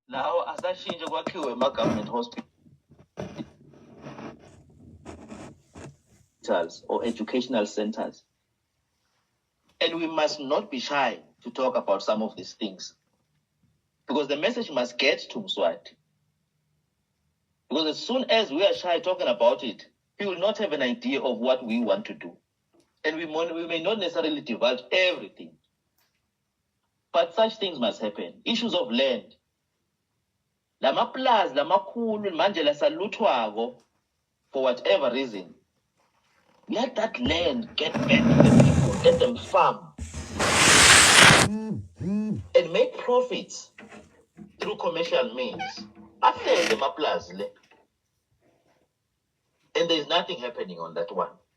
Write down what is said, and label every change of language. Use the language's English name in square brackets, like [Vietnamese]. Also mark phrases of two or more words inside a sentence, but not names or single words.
[Swati] Lawo asashintshe kwakhiwe ama- [English] government hospitals or educational centers. And we must not be shy to talk about some of these things, because the message must get to Mswati. Because as soon as we are shy talking about it, he will not have an idea of what we want to do. And we may not necessarily divulge everything. But such things must happen. Issues of land. [Swati] Lamaplazi, lamakhulu, manje lasaluthwako, [English] for whatever reason. Let that land get back to the people. Let them farm. And make profits through commercial means. After the maplazi. And there's nothing happening on that one.